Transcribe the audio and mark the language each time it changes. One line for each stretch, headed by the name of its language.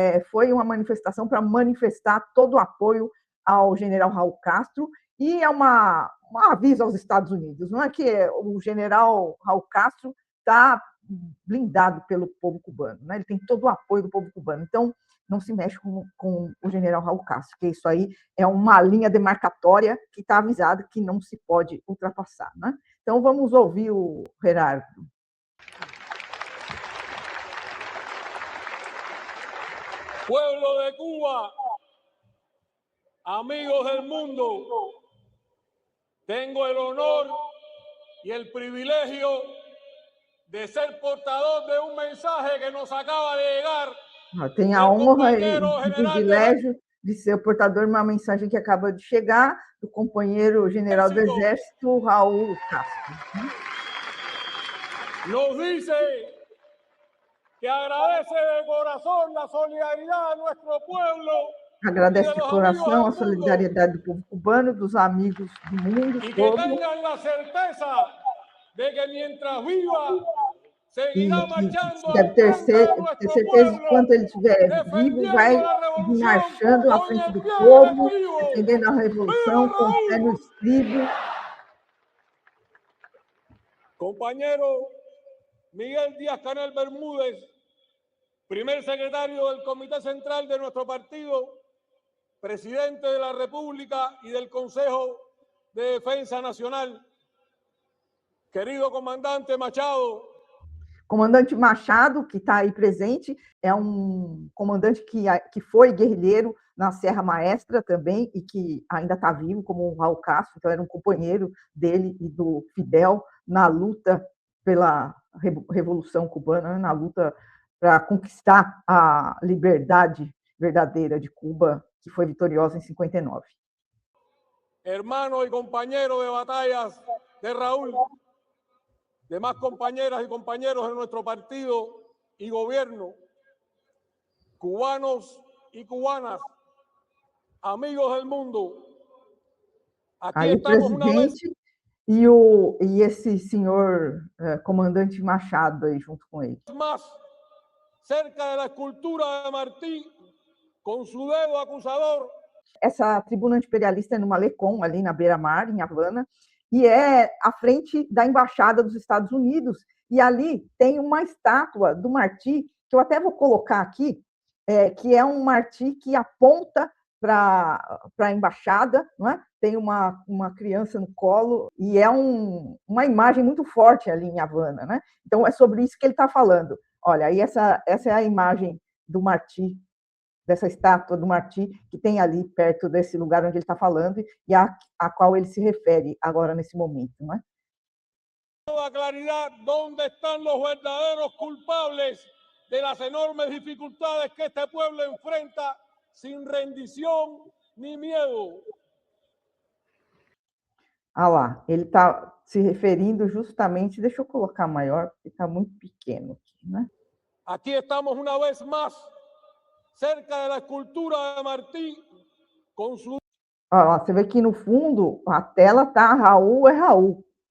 Portuguese: Foi uma manifestação para manifestar todo o apoio ao general Raul Castro, e é um aviso aos Estados Unidos, não é que o general Raul Castro está blindado pelo povo cubano, né? Ele tem todo o apoio do povo cubano. Então, não se mexe com o general Raul Castro, porque isso aí é uma linha demarcatória que está avisada que não se pode ultrapassar, né? Então, vamos ouvir o Gerardo.
Spanish: Pueblo de Cuba, amigos del mundo, tengo el honor y el privilegio de ser portador de un mensaje que nos acaba de llegar.
Portuguese: Tem a honra e o privilégio de ser o portador de uma mensagem que acaba de chegar do companheiro general do Exército, Raul Castro.
Spanish: Nos dice que agradece de corazón la solidaridad de nuestro pueblo.
Portuguese: Agradece de coração a solidariedade do povo cubano, dos amigos do mundo todo. E deve ter certeza de que, enquanto ele estiver vivo, vai seguir marchando à frente do povo, defendendo a revolução com o pé no estribo.
Spanish: Compañero Miguel Díaz-Canel Bermúdez, primer secretario del Comité Central de nuestro partido, presidente de la República y del Consejo de Defensa Nacional. Querido comandante Machado.
Portuguese: Comandante Machado, que está aí presente, é um comandante que foi guerrilheiro na Serra Maestra também e que ainda está vivo, como o Raul Castro, então era um companheiro dele e do Fidel na luta pela Revolução Cubana, na luta para conquistar a liberdade verdadeira de Cuba, que foi vitoriosa em 59.
Spanish: Hermano y compañero de batallas de Raúl, demás compañeras y compañeros de nuestro partido y gobierno, cubanos y cubanas, amigos del mundo.
Portuguese: Aqui aí estamos o presidente e esse senhor comandante Machado aí junto com ele.
Spanish: Más cerca de la escultura de Martí, com su dedo acusador.
Portuguese: Essa tribuna imperialista é no Malecón, ali na beira-mar, em Havana, e é à frente da Embaixada dos Estados Unidos. E ali tem uma estátua do Martí, que eu até vou colocar aqui, que é um Martí que aponta para a embaixada, não é? Tem uma criança no colo, e é uma imagem muito forte ali em Havana, né? Então, é sobre isso que ele está falando. Olha, aí essa é a imagem do Martí, dessa estátua do Martí, que tem ali perto desse lugar onde ele está falando e a qual ele se refere agora nesse momento, não é?
Spanish: Toda claridad dónde están los verdaderos culpables de las enormes dificultades que este pueblo enfrenta sin rendición ni miedo.
Portuguese: Ah lá, ele está se referindo justamente, deixa eu colocar maior, porque está muito pequeno aqui, né? Aqui estamos uma vez mais cerca da escultura de Martí, com su... Você vê que no fundo a tela tá Raul é Raul.